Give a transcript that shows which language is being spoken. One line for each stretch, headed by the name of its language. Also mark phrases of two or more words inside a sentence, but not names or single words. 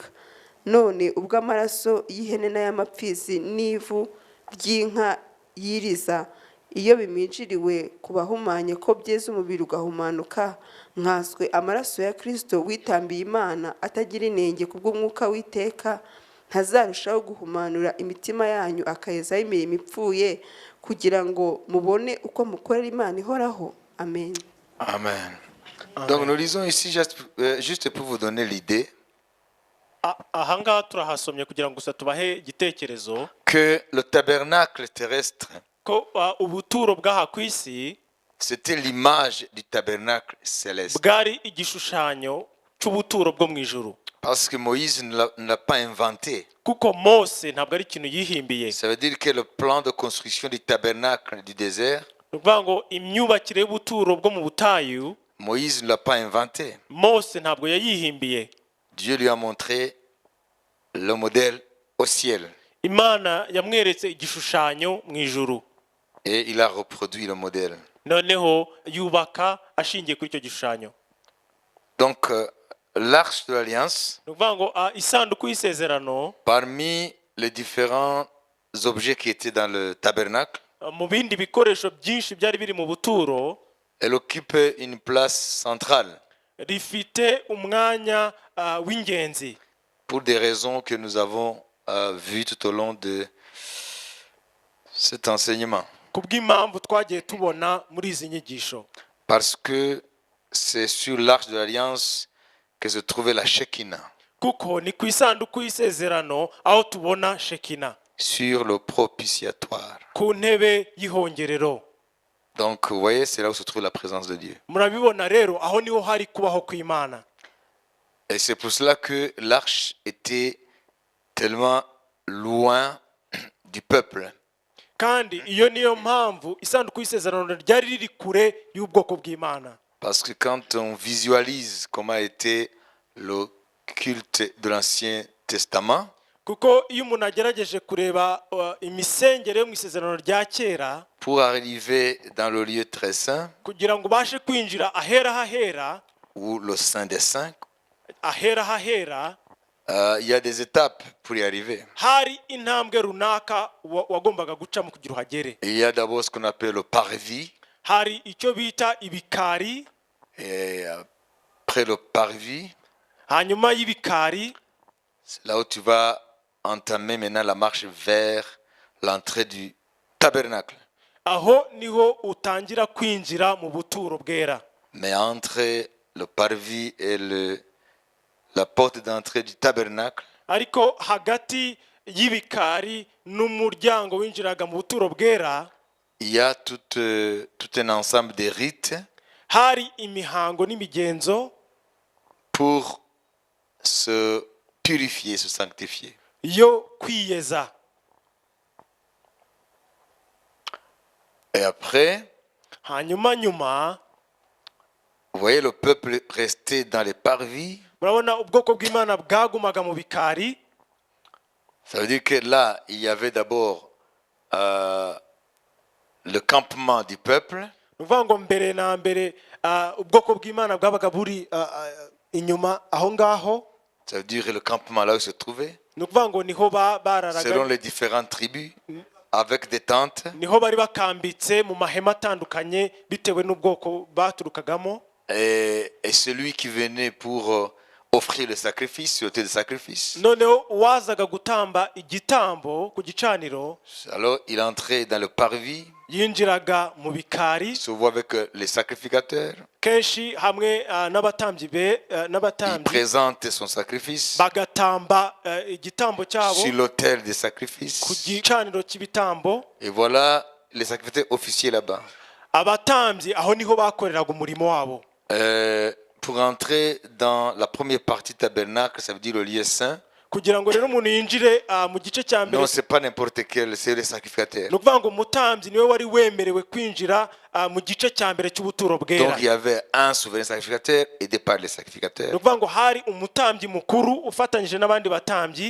Kinyarwanda: None ubwo amaraso y'ihene n'ay'amapfizi n'ivu ry'inka yiriza, iyo biminjiriwe ku bahumanye ko byeza umubiri ugahumanuka, nkaswe amaraso ya Kristo witambiye Imana atagira inenge kubw'umwuka w'iteka, ntazarushaho guhumanura imitima yanyu akayezaho imirimo ipfuye, kugira ngo mubone uko mukorera Imana ihoraho. Amen. Amen.
French: Donc nous lisons ici juste pour vous donner l'idée
Kinyarwanda: ahangaha turahasomye kugira ngo gusa tubahe igitekerezo
French: que le tabernacle terrestre,
Kinyarwanda: ko ubuturo bw'aha ku isi
French: c'était l'image du tabernacle céleste.
Kinyarwanda: bwari igishushanyo cy'ubuturo bwo mu ijuru.
French: Parce que Moïse ne l'a pas inventé.
Kinyarwanda: Kuko Mose ntabwo ari ikintu yihimbiye.
French: Ça veut dire que le plan de construction du tabernacle du désert,
Kinyarwanda: Ni ukuvuga ngo imyubakire y'ubuturo bwo mu butayu
French: Moïse ne l'a pas inventé.
Kinyarwanda: Mose ntabwo yayihimbiye.
French: Dieu lui a montré le modèle au ciel.
Kinyarwanda: Imana yamweretse igishushanyo mu ijuru.
French: Et il a reproduit le modèle.
Kinyarwanda: Noneho yubaka ashingiye kuri icyo gishushanyo.
French: Donc, l'arche de l'alliance,
Kinyarwanda: Ni ukuvuga ngo isanduku y'isezerano
French: parmi les différents objets qui étaient dans le tabernacle,
Kinyarwanda: mu bindi bikoresho byinshi byari biri mu buturo,
French: elle occupe une place centrale
Kinyarwanda: rifite umwanya w'ingenzi.
French: pour des raisons que nous avons vues tout au long de cet enseignement.
Kinyarwanda: Kubw'impamvu twagiye tubona muri izi nyigisho.
French: Parce que c'est sur l'arche de l'alliance que se trouvait la Shekinah,
Kinyarwanda: Kuko ni ku isanduku y'isezerano aho tubona Shekina,
French: sur le propitiatoire.
Kinyarwanda: ku ntebe y'ihongerero.
French: Donc, vous voyez, c'est là où se trouve la présence de Dieu.
Kinyarwanda: Murabibona rero aho niho hari kubaho kw'Imana.
French: Et c'est pour cela que l'arche était tellement loin du peuple.
Kinyarwanda: Kandi iyo niyo mpamvu isanduku y'isezerano ryari riri kure y'ubwoko bw'Imana.
French: Parce que quand on visualise comment était le culte de l'Ancien Testament,
Kinyarwanda: Kuko iyo umuntu agerageje kureba imisengere yo mu isezerano rya kera,
French: pour arriver dans le lieu très saint,
Kinyarwanda: kugira ngo ubashe kwinjira ahera hahera,
French: ou le Saint des Saints,
Kinyarwanda: ahera hahera,
French: il y a des étapes pour y arriver.
Kinyarwanda: hari intambwe runaka wagombaga gucamo kugira uhagere.
French: Il y a d'abord ce qu'on appelle le parvis,
Kinyarwanda: Hari icyo bita ibikari,
French: et après le parvis,
Kinyarwanda: hanyuma y'ibikari
French: c'est là où tu vas entamer maintenant la marche vers l'entrée du tabernacle.
Kinyarwanda: aho niho utangira kwinjira mu buturo bwera.
French: Mais entre le parvis et la porte d'entrée du tabernacle,
Kinyarwanda: Ariko hagati y'ibikari n'umuryango winjiraga mu buturo bwera,
French: il y a tout un ensemble de rites
Kinyarwanda: hari imihango n'imigenzo
French: pour se purifier, se sanctifier.
Kinyarwanda: yo kwiyeza.
French: Et après,
Kinyarwanda: Hanyuma nyuma
French: vous voyez le peuple restait dans les parvis.
Kinyarwanda: murabona ubwoko bw'Imana bwagumaga mu bikari.
French: Ça veut dire que là, il y avait d'abord le campement du peuple.
Kinyarwanda: Ni ukuvuga ngo mbere na mbere ubwoko bw'Imana bwabaga buri inyuma aho ngaho.
French: Ça veut dire le campement là où il se trouvait,
Kinyarwanda: Ni ukuvuga ngo niho
French: selon
Kinyarwanda: bararaga,
French: les différentes tribus, avec des tentes.
Kinyarwanda: niho bari bakambitse mu mahema atandukanye bitewe n'ubwoko baturukagamo.
French: Et celui qui venait pour offrir le sacrifice, sur l'autel de sacrifice,
Kinyarwanda: Noneho uwazaga gutamba igitambo ku gicaniro
French: alors il entrait dans le parvis,
Kinyarwanda: yinjiraga mu bikari,
French: il se voit avec les sacrificateurs,
Kinyarwanda: kenshi hamwe n'abatambyi
French: il
Kinyarwanda: n'abatambyi
French: présente son sacrifice
Kinyarwanda: bagatamba igitambo cyabo
French: sur l'autel des
Kinyarwanda: ku
French: sacrifices.
Kinyarwanda: gicaniro cy'ibitambo.
French: Et voilà les sacrificateurs officiers là-bas.
Kinyarwanda: Abatambyi aho niho bakoreraga umurimo wabo.
French: Pour entrer dans la première partie tabernacle, ça veut dire le lieu saint.
Kinyarwanda: Kugira ngo rero umuntu yinjire mu gice cya mbere,
French: Non, c'est pas n'importe quel, c'est les sacrificateurs.
Kinyarwanda: ni ukuvuga ngo umutambyi niwe wari wemerewe kwinjira mu gice cya mbere cy'ubuturo bwera.
French: Donc il y avait un souverain sacrificateur aidé par les sacrificateurs.
Kinyarwanda: Ni ukuvuga ngo hari umutambyi mukuru ufatanyije n'abandi batambyi,